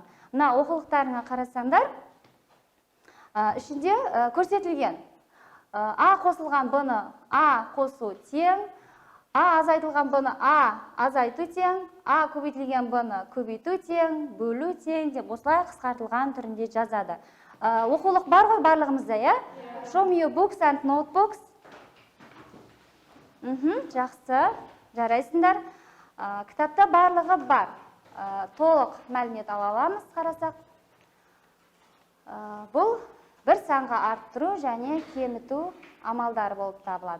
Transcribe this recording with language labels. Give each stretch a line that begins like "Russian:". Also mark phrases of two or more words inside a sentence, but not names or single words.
Kazakh: Мына оқулықтарына қарасаңдар, ішінде көрсетілген. А қосылған бұны А қосу тең, А азайтылған бұны А азайту тең, А көбейтілген бұны көбейту тең, бөлу тең деп осылай қысқартылған түрінде жазады. Оқулық бар ғой барлығымызда,
English: Show me your books and notebooks.
Kazakh: Жақсы, жарайсыңдар. Кітапта барлығы бар. Толық мәлімет ала аламыз, қарасақ. Бұл бір санға арттыру және кеміту амалдары болып табылады.